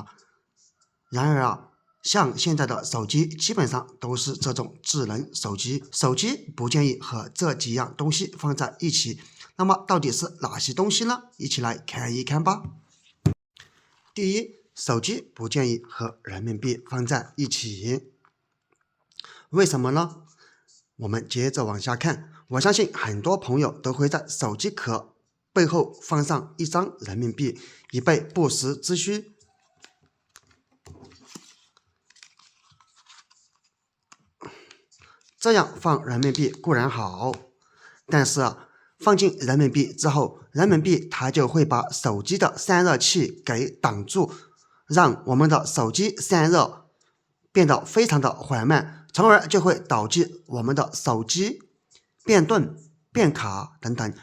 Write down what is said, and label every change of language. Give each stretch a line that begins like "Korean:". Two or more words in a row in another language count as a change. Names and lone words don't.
Chinese: 然而像現在的手機基本上都是這種智能手機，手機不建議和這幾樣東西放在一起。那麼到底是哪些東西呢？一起來看一看吧。第一，手機不建議和人民幣放在一起。為什麼呢？我們接着往下看，我相信很多朋友都會在手機殼背後放上一張人民幣，以備不時之需。這樣放人民幣固然好，但是放進人民幣之後，人民幣它就會把手機的散熱器給擋住，讓我們的手機散熱變得非常的緩慢，從而就會導致我們的手機變鈍、變卡等等。